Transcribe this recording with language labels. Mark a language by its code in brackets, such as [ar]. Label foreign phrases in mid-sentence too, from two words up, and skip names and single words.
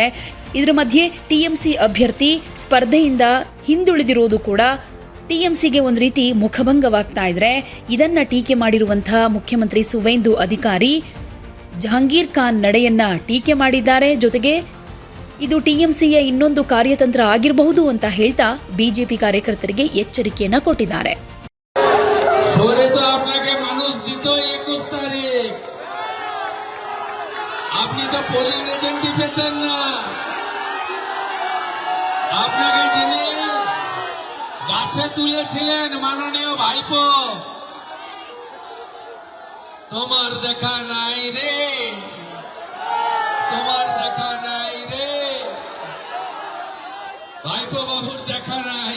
[kn] ಇದರ ಮಧ್ಯೆ ಟಿಎಂಸಿ ಅಭ್ಯರ್ಥಿ ಸ್ಪರ್ಧೆಯಿಂದ ಹಿಂದುಳಿದಿರೋದು ಕೂಡ ಟಿಎಂಸಿಗೆ ಒಂದು ರೀತಿ ಮುಖಭಂಗವಾಗ್ತಾ ಇದ್ರೆ, ಇದನ್ನ ಟೀಕೆ ಮಾಡಿರುವಂತಹ ಮುಖ್ಯಮಂತ್ರಿ ಸುವೇಂದು ಅಧಿಕಾರಿ ಜಹಾಂಗೀರ್ ಖಾನ್ ನಡೆಯನ್ನ ಟೀಕೆ ಮಾಡಿದ್ದಾರೆ. ಜೊತೆಗೆ ಇದು ಟಿಎಂಸಿಯ ಇನ್ನೊಂದು ಕಾರ್ಯತಂತ್ರ ಆಗಿರಬಹುದು ಅಂತ ಹೇಳ್ತಾ ಬಿಜೆಪಿ ಕಾರ್ಯಕರ್ತರಿಗೆ ಎಚ್ಚರಿಕೆಯನ್ನ ಕೊಟ್ಟಿದ್ದಾರೆ. [bn] মানুষ দিত 21 তারিখ, আপনি তো পোলিং এজেন্টই পেতেন না। আপনাকে যিনি গাছে তুলেছিলেন মাননীয় ভাইপো, তোমার দেখা নাই রে, তোমার দেখা নাই রে, ভাইপো বাবুর দেখা নাই।